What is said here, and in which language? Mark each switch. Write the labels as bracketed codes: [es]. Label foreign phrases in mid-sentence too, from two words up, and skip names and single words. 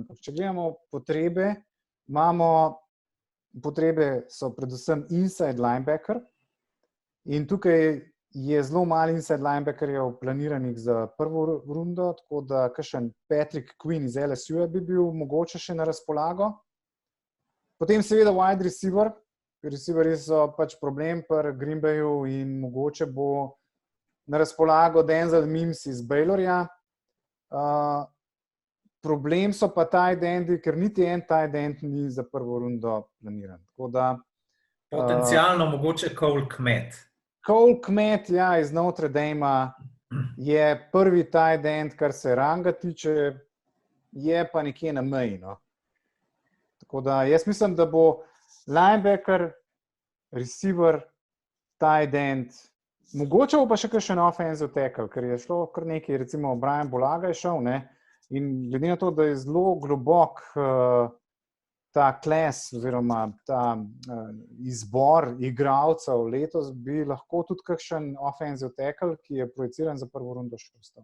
[sl] Če gledamo potrebe, potrebe so predvsem [en] inside linebacker [sl] in tukaj je zelo malo inside linebackerjev planiranih za prvo rundo, tako da kakšen Patrick Quinn iz LSU bi bil mogoče še na razpolago. Potem seveda [en] wide receiver. [sl] Receiverji so pač problem pri Green Bayu in mogoče bo na razpolago Denzel Mims iz Baylorja. Problem so pa [en] tight endi, [sl] ker niti en [en] tight end [sl] ni za prvo rundo planiran. Tako da, Potencialno mogoče Cole Kmet. Cole Kmet, ja, iz Notre Dame je prvi [en] tight end, [sl] kar se ranga tiče, je pa nekje na meji. No. Tako da jaz mislim, da bo [en] linebacker, receiver, tight end, [sl] mogoče bo pa še kakšen [en] offensive tackle, [sl] ker je šlo kar nekaj, recimo Brian Bulaga je šel, ne, in glede na to, da je zelo globok ta kles oziroma ta izbor igralcev letos, bi lahko tudi kakšen [en] offensive tackle, [sl] ki je projiciran za prvo rundo še ostal.